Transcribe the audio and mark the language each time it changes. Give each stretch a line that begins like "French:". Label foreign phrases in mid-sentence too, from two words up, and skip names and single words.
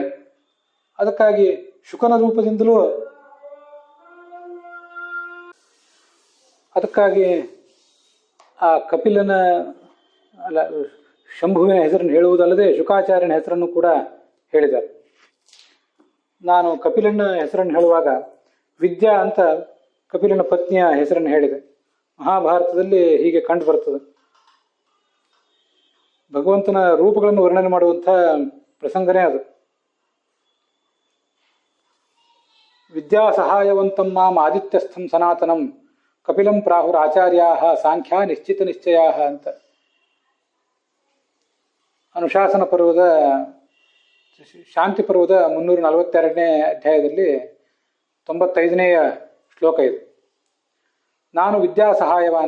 Kannada: ಅದಕ್ಕಾಗಿ ಶುಕನ ರೂಪದಿಂದಲೂ, ಅದಕ್ಕಾಗಿ ಆ ಕಪಿಲನ ಅಲ್ಲ ಶಂಭುವಿನ ಹೆಸರನ್ನು ಹೇಳುವುದಲ್ಲದೆ ಶುಕಾಚಾರ್ಯನ ಹೆಸರನ್ನು ಕೂಡ ಹೇಳಿದ್ದಾರೆ. ನಾನು ಕಪಿಲನ ಹೆಸರನ್ನು ಹೇಳುವಾಗ ವಿದ್ಯಾ ಅಂತ ಕಪಿಲನ ಪತ್ನಿಯ ಹೆಸರನ್ನು ಹೇಳಿದೆ. ಮಹಾಭಾರತದಲ್ಲಿ ಹೀಗೆ ಕಂಡು ಬರ್ತದೆ. ಭಗವಂತನ ರೂಪಗಳನ್ನು ವರ್ಣನೆ ಮಾಡುವಂಥ ಪ್ರಸಂಗನೇ ಅದು.
Sanskrit: ವಿದ್ಯಾ ಸಹಾಯವಂತಂ ಮಾಂ ಆದಿತ್ಯಸ್ಥಂ ಸನಾತನಂ ಕಪಿಲಂ ಪ್ರಾಹುರ್ ಆಚಾರ್ಯಾ ಸಾಂಖ್ಯ ನಿಶ್ಚಿತ ನಿಶ್ಚಯ
Kannada: ಅಂತ ಅನುಶಾಸನ ಪರ್ವದ ಶಾಂತಿ ಪರ್ವದ 342ನೇ ಅಧ್ಯಾಯದಲ್ಲಿ 95ನೇ ಶ್ಲೋಕ ಇದು.
Sanskrit: ನಾನು ವಿದ್ಯಾ ಸಹಾಯವಾನ್.